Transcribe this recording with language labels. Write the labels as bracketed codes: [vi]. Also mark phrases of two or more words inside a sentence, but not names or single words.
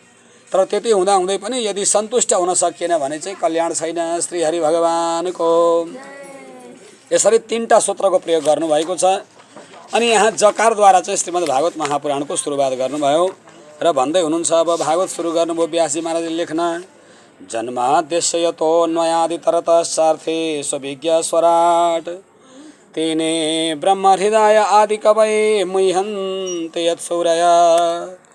[ne] तर त्यति हुँदा हुँदै पनि यदि सन्तुष्ट हुन सकिएन भने चाहिँ कल्याण छैन। श्री हरि भगवानको यसरी 3टा सूत्रको प्रयोग गर्नुभएको छ। अनि यहाँ जकारद्वारा चाहिँ श्रीमद् भागवत महापुराणको सुरुवात गर्नुभयो र भन्दै हुनुहुन्छ। अब भागवत सुरु गर्नुभयो व्यासजी महाराजले लेख्न। [sa] जन्माद्यस्य यतोऽन्वयादितरतश्चार्थे स्वविज्ञ स्वराट तेने ब्रह्म हृदय आदि कवये मुह्यन्ते यत्सूरय।